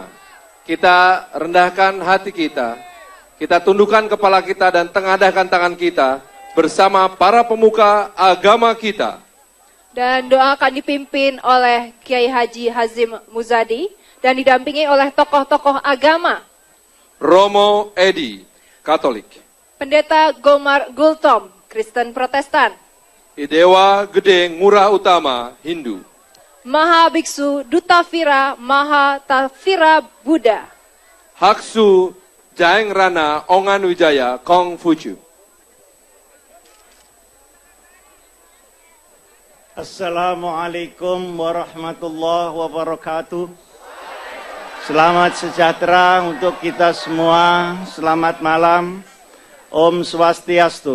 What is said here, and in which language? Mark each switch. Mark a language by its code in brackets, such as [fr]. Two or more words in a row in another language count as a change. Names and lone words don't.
[id] Kita rendahkan hati kita tundukkan kepala kita dan tengadahkan tangan kita bersama para pemuka agama kita. Dan doa akan dipimpin oleh Kiai Haji Hazim Muzadi dan didampingi oleh tokoh-tokoh agama. Romo Edi, Katolik. Pendeta Gomar Gultom, Kristen Protestan. Idewa Gede Ngurah Utama, Hindu. Maha Biksu Duta Vira Maha Tafira Buddha. Haksu Jaeng Rana Ongan Wijaya, Kongfucu. [ar] السلام عليكم ورحمة الله وبركاته. [id] Selamat sejahtera untuk kita semua. Selamat malam. [ban] Om Swastiastu.